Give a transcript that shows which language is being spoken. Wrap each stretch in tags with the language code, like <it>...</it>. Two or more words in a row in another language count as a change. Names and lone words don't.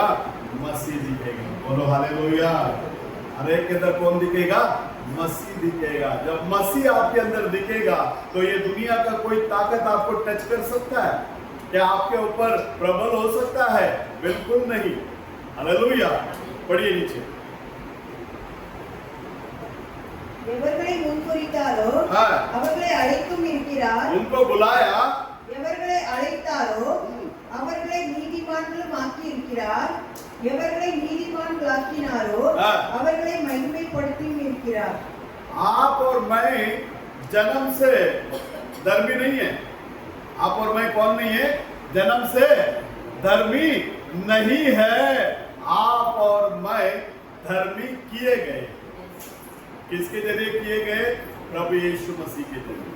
<hi>मसीह दिखेगा। बोलो हालेलुया। हर एक के अंदर कौन दिखेगा? मसीह दिखेगा। जब मसीह आपके अंदर दिखेगा तो ये दुनिया का कोई ताकत आपको टच कर सकता है क्या? आपके ऊपर प्रबल हो सकता है? बिल्कुल नहीं। हालेलुया। पढ़िए नीचे।</hi> <ta>எவர்களை முன்குறித்தாரோ அவர்களை அழைத்தும் இருக்கிறார்.</ta> <hi>उनको बुलाया,</hi> <ta>எவர்களை அழைத்தாரோ அவர்களை நீதிமான்களும் ஆக்கி இருக்கிறார். எவர்களை நீதிமான்களாக்கினாரோ அவர்களை மகிமைப்படுத்தியும் இருக்கிறார்.</ta> <hi>आप और मैं जन्म से धर्मी नहीं है। आप और मैं कौन नहीं है? जन्म से धर्मी नहीं है। आप और मैं धर्मी किए गए। किसके जरिए किए गए? प्रभु यीशु मसीह के जरिए।</hi>